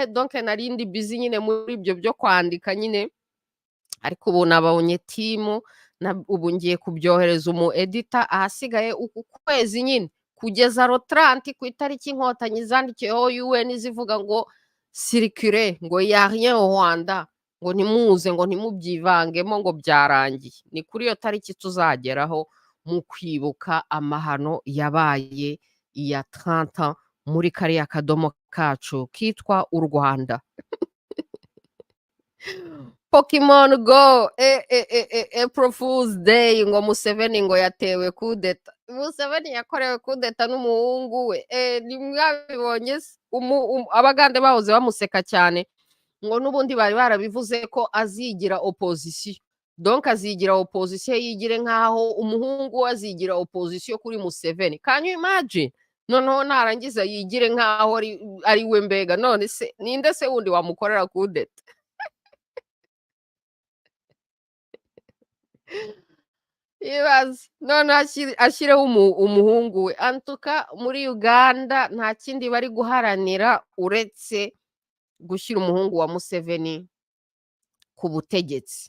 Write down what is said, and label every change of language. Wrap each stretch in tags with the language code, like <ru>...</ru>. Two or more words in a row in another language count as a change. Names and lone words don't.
<rw>Donc narindi busy nyine muri ibyo byo kwandika nyine, ariko ubu nabonye timu ubu ngiye kubyohereza umu editor. Ahasigaye uku kwezi nyine kugeza ro 30 ku itariki inkotanyi zandikiyeho UN zivuga ngo circuler, ngo</rw> <fr>ya rien au Rwanda,</fr> <rw>ngo nimuze, ngo ntimubyivangemo, ngo byarangiye. Ni kuri iyo tariki tuzageraho mu kwibuka amahano yabaye iya 30 muri kariya kadomo kacu kitwa u Rwanda. Pokemon Go, April Fool's Day, ngo Museveni ngo yatewe kudeta. Museveni yakorewe kudeta n'umuhungu we. Nimwabibonye se? Abagande bahoze bamuseka cyane, ngo n'ubundi bari barabivuze ko azigira opposition. Donc azigira opposition, yigire nkaho umuhungu azigira opposition kuri Museveni.</rw> <en>Can you imagine?</en> <rw>Noneho narangiza yigire nkaho ari we mbega. None se ninde se wundi wamukorera kudeta? Ibaze none ashyireho umuhungu we. Antuka muri Uganda nta kindi bari guharanira uretse gushyira umuhungu wa Museveni ku butegetsi.</rw>